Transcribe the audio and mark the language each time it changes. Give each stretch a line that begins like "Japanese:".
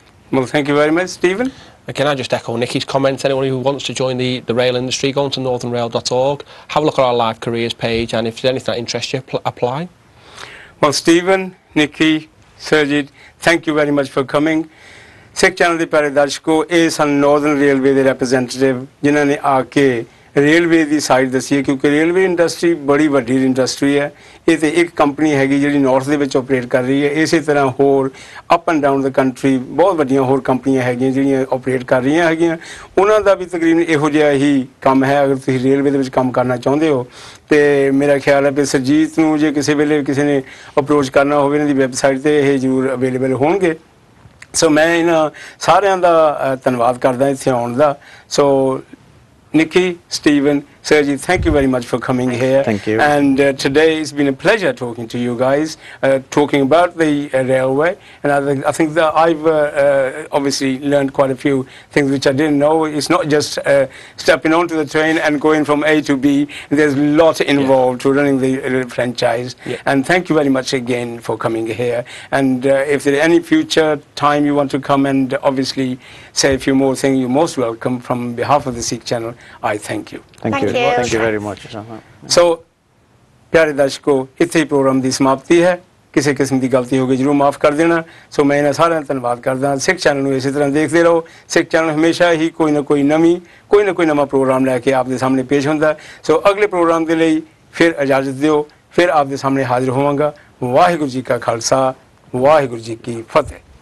English: Well, thank you very much, Stephen. Can I just echo Nikki's comments? Anyone who wants to join the rail industry, go on to northernrail.org, have a look at our live careers page, and if there's anything that interests you, apply. Well, Stephen, Nikki, Sergi, thank you very much for coming.
Punjabi: Sikh Channel ਦੇ ਪਿਆਰੇ ਦਰਸ਼ਕੋ, ਇਹ ਸਨ northern railway ਦੇ representative ਜਿਨ੍ਹਾਂ ਨੇ ਆ ਕੇ railway ਦੀ side ਦੱਸੀ ਹੈ, ਕਿਉਂਕਿ ਰੇਲਵੇ ਇੰਡਸਟਰੀ ਬੜੀ ਵੱਡੀ ਇੰਡਸਟਰੀ ਹੈ। ਇਹ ਤੇ ਇੱਕ ਕੰਪਨੀ ਹੈਗੀ ਜਿਹੜੀ ਨਾਰਥ ਦੇ ਵਿੱਚ ਆਪਰੇਟ ਕਰ ਰਹੀ ਹੈ। ਇਸੇ ਤਰ੍ਹਾਂ ਹੋਰ
English: up and down the country
Punjabi: ਬਹੁਤ ਵੱਡੀਆਂ ਹੋਰ ਕੰਪਨੀਆਂ ਹੈਗੀਆਂ ਜਿਹੜੀਆਂ ਆਪਰੇਟ ਕਰ ਰਹੀਆਂ ਹੈਗੀਆਂ। ਉਹਨਾਂ ਦਾ ਵੀ ਤਕਰੀਬਨ ਇਹੋ ਜਿਹਾ ਹੀ ਕੰਮ ਹੈ। ਅਗਰ ਤੁਸੀਂ ਰੇਲਵੇ ਦੇ ਵਿੱਚ ਕੰਮ ਕਰਨਾ ਚਾਹੁੰਦੇ ਹੋ, ਤੇ ਮੇਰਾ ਖਿਆਲ ਹੈ ਵੀ ਸਰਜੀਤ ਨੂੰ ਜੇ ਕਿਸੇ ਵੇਲੇ ਕਿਸੇ ਨੇ ਅਪਰੋਚ ਕਰਨਾ ਹੋਵੇ, ਇਹਨਾਂ ਦੀ ਵੈਬਸਾਈਟ 'ਤੇ ਇਹ ਜ਼ਰੂਰ ਅਵੇਲੇਬਲ ਹੋਣਗੇ। ਸੋ ਮੈਂ ਇਹਨਾਂ ਸਾਰਿਆਂ ਦਾ ਧੰਨਵਾਦ ਕਰਦਾ ਇੱਥੇ ਆਉਣ ਦਾ।
English: So Nikki, Stephen, Sergi, thank you very much for coming here. Thank you. And today it's been a pleasure talking to you guys, talking about the railway. And I think that I've obviously learned quite a few things which I didn't know. It's not just stepping onto the train and going from A to B. There's a lot involved to running the franchise. Yeah. And thank you very much again for coming here. And if there is any future time you want to come and obviously say a few more things, you're most welcome. From behalf of the Sikh Channel, I thank you. Thank you. Thank you very much.
Punjabi: So, ਪਿਆਰੇ ਦਰਸ਼ਕੋ, ਇੱਥੇ ਹੀ programme ਦੀ ਸਮਾਪਤੀ ਹੈ। ਕਿਸੇ ਕਿਸਮ ਦੀ ਗਲਤੀ ਹੋ ਗਈ ਜ਼ਰੂਰ ਮਾਫ ਕਰ ਦੇਣਾ। ਸੋ ਮੈਂ ਇਹਨਾਂ ਸਾਰਿਆਂ ਦਾ ਧੰਨਵਾਦ ਕਰਦਾ। ਸਿੱਖ ਚੈਨਲ ਨੂੰ ਇਸੇ ਤਰ੍ਹਾਂ ਦੇਖਦੇ ਰਹੋ। ਸਿੱਖ ਚੈਨਲ ਹਮੇਸ਼ਾ ਹੀ ਕੋਈ ਨਾ ਕੋਈ ਨਵਾਂ ਪ੍ਰੋਗਰਾਮ ਲੈ ਕੇ ਆਪ ਦੇ ਸਾਹਮਣੇ ਪੇਸ਼ ਹੁੰਦਾ। ਸੋ ਅਗਲੇ ਪ੍ਰੋਗਰਾਮ ਦੇ ਲਈ ਫਿਰ ਇਜਾਜ਼ਤ ਦਿਓ, ਫਿਰ ਆਪ ਦੇ ਸਾਹਮਣੇ ਹਾਜ਼ਰ ਹੋਵਾਂਗਾ। ਵਾਹਿਗੁਰੂ ਜੀ ਕਾ ਖਾਲਸਾ, ਵਾਹਿਗੁਰੂ ਜੀ ਕੀ ਫਤਿਹ।